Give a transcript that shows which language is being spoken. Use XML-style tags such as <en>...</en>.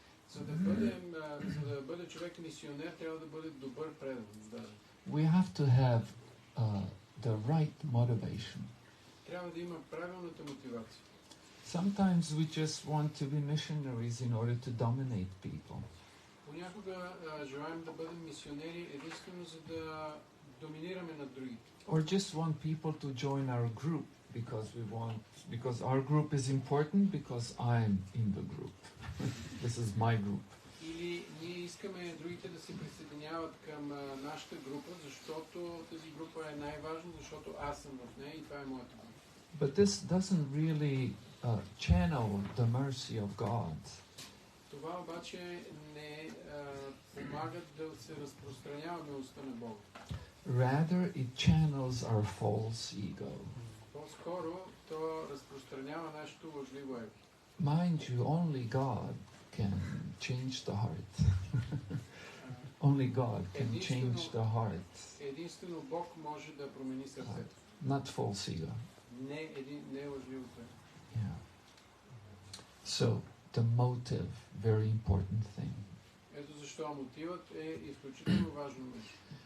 <bg>За да бъде човек мисионер, трябва да бъде добър предан.</bg> <en>We have to have the right motivation.</en> <bg>Трябва да има правилната мотивация.</bg> <en>Sometimes we just want to be missionaries in order to dominate people.</en> <bg>Понякога желаем да бъдем мисионери единствено за да доминираме над другите.</bg> <en>Or just want people to join our group because our group is important because I'm in the group. This is my group.</en> <bg>Или ние искаме другите да се присъединяват към нашата група, защото тази група е най-важна, защото аз съм в нея и това е моята група.</bg> <en>But this doesn't really channel the mercy of God.</en> <bg>Това обаче не помага да се разпространява милостта на Бога.</bg> <en>Rather, it channels our false ego.</en> <bg>По-скоро то разпространява нашето лъжливо его.</bg> <en>Mind you, only God can change the heart. Only God can change the heart.</en> <bg>Единствено Бог може да промени сърцето.</bg> <en>Not false ego.</en> <bg>Не лъжливото его.</bg> <en>Yeah. So, the motive, very important thing.</en> <bg>Ето защо мотивът е изключително важно нещо.</bg>